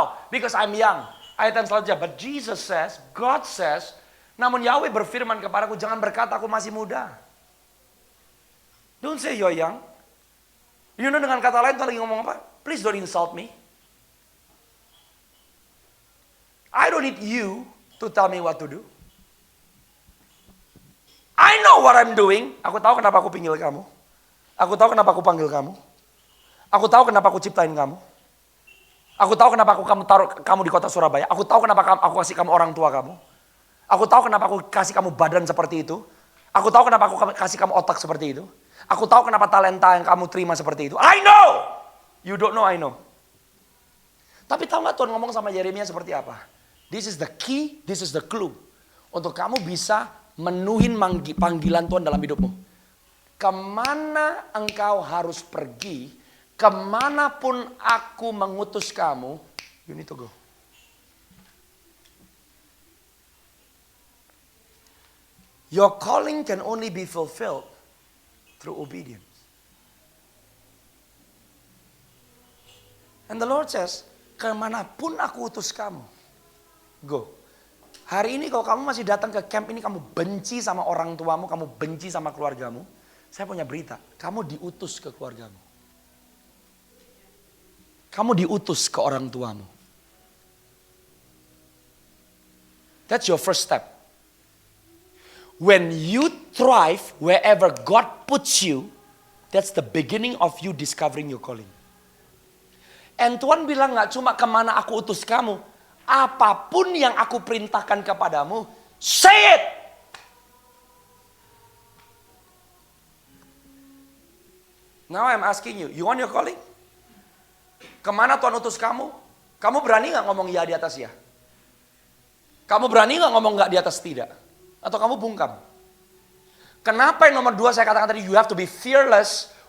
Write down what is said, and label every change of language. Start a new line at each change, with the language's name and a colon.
English: Because I'm young.
Indonesian: Ayat yang selanjutnya,
English: but Jesus says, God says,
Indonesian: namun Yahweh berfirman kepadaku, jangan berkata aku masih muda.
English: Don't say you're young. You know,
Indonesian: dengan kata lain, tuh lagi ngomong apa?
English: Please don't insult me. I don't need you to tell me what to do. I know what I'm doing.
Indonesian: Aku tahu kenapa aku panggil kamu. Aku tahu kenapa aku panggil kamu. Aku tahu kenapa aku ciptain kamu. Aku tahu kenapa aku taruh kamu di kota Surabaya. Aku tahu kenapa aku kasih kamu orang tua kamu. Aku tahu kenapa aku kasih kamu badan seperti itu. Aku tahu kenapa aku kasih kamu otak seperti itu. Aku tahu kenapa talenta yang kamu terima seperti itu.
English: I know. You don't know, I know.
Indonesian: Tapi tahu gak Tuhan ngomong sama Yeremia seperti apa?
English: This is the key, this is the clue.
Indonesian: Untuk kamu bisa menuhin panggilan Tuhan dalam hidupmu. Kemana engkau harus pergi, kemanapun aku mengutus kamu,
English: you need to go. Your calling can only be fulfilled through obedience. And the Lord says,
Indonesian: kemanapun aku utus kamu,
English: go.
Indonesian: Hari ini kalau kamu masih datang ke camp ini, kamu benci sama orang tuamu, kamu benci sama keluargamu, saya punya berita, kamu diutus ke keluargamu. Kamu diutus ke orang tuamu.
English: That's your first step. When you thrive wherever God puts you, that's the beginning of you discovering your calling.
Indonesian: And Tuhan bilang gak cuma kemana aku utus kamu, apapun yang aku perintahkan kepadamu,
English: say it. Now I'm asking you, you want your calling?
Indonesian: Kemana Tuhan utus kamu? Kamu berani gak ngomong ya di atas ya? Kamu berani gak ngomong gak di atas tidak? Atau kamu bungkam? Kenapa yang nomor 2 saya katakan tadi,
English: you have to be fearless.